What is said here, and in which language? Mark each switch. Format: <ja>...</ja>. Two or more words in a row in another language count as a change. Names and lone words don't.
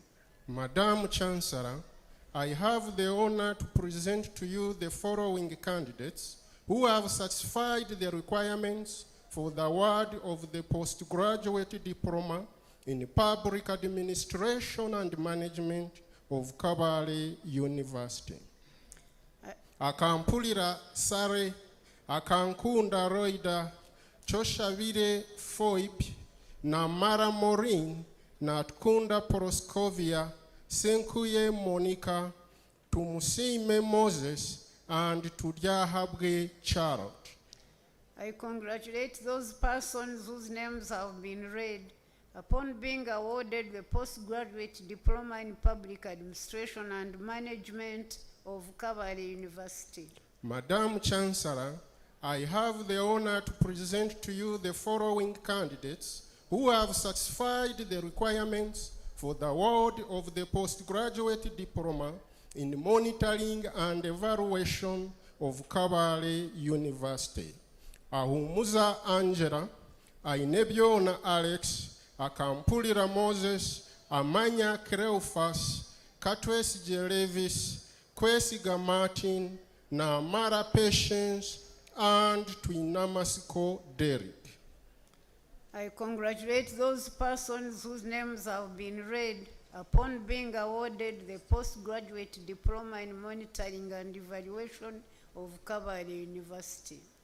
<en>Madam Chancellor, I have the honor to present to you the following candidates who have satisfied the requirements for the award of the postgraduate diploma in public administration and management of Kabale University. Akampulira Sare, Akankunda Roida, Choshavire Foip, Namara Morin, Natkunda Proskovia, Senkuye Monica, Tumusime Moses, and Tudyahabwe Charlotte. I congratulate those persons whose names have been read upon being awarded the postgraduate diploma in public administration and management of Kabale University. Madam Chancellor, I have the honor to present to you the following candidates who have satisfied the requirements for the award of the postgraduate diploma in monitoring and evaluation of Kabale University. Ahumuza Angela, Ainebiona Alex, Akampulira Moses, Amanya Cleophas, Katwes Levis, Kwesiga Martin, Namara Patience, and Twinamasiko Derek. I congratulate those persons whose names have been read upon being awarded the postgraduate diploma in monitoring and evaluation of Kabale University.</en>